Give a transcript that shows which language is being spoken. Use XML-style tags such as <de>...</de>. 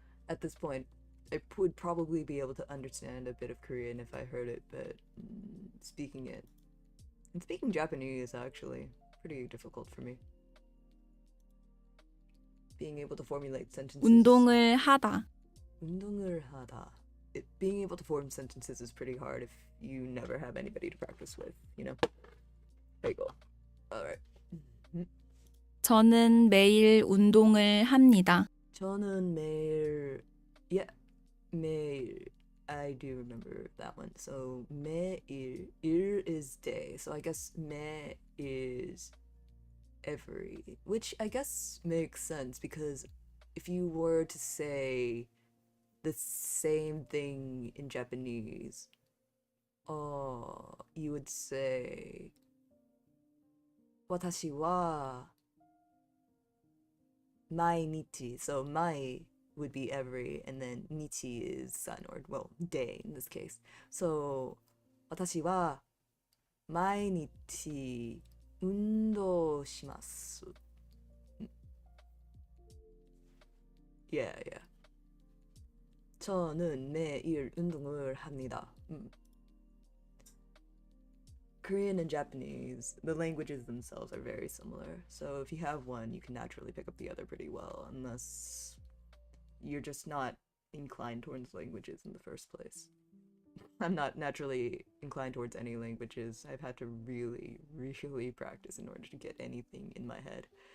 <en>At this point, I would probably be able to understand a bit of Korean if I heard it, but speaking it and speaking Japanese actually pretty difficult for me. Being able to formulate sentences.</en> <ko>운동을 하다. 운동을 하다.</ko> <en>Being able to form sentences is pretty hard if you never have anybody to practice with, you know? There you go. Alright.</en> <ko>저는 매일 운동을 합니다. 저는 매일, yeah, 매일.</ko> <en>I do remember that one. So 매일, 일 is day. So I guess 매 is every, which I guess makes sense because if you were to say the same thing in Japanese, you would say</en> <ja>私は毎日.</ja> <en>So 毎 would be every, and then nichi is sun, or well, day in this case.</en> <ja>So 私は毎日運動します.</ja> <en>Yeah, yeah.</en> <ko>저는 매일 운동을 합니다.</ko> <en>Korean and Japanese, the languages themselves are very similar. So if you have one, you can naturally pick up the other pretty well, unless you're just not inclined towards languages in the first place. I'm not naturally inclined towards any languages. I've had to really, really practice in order to get anything in my head.</en>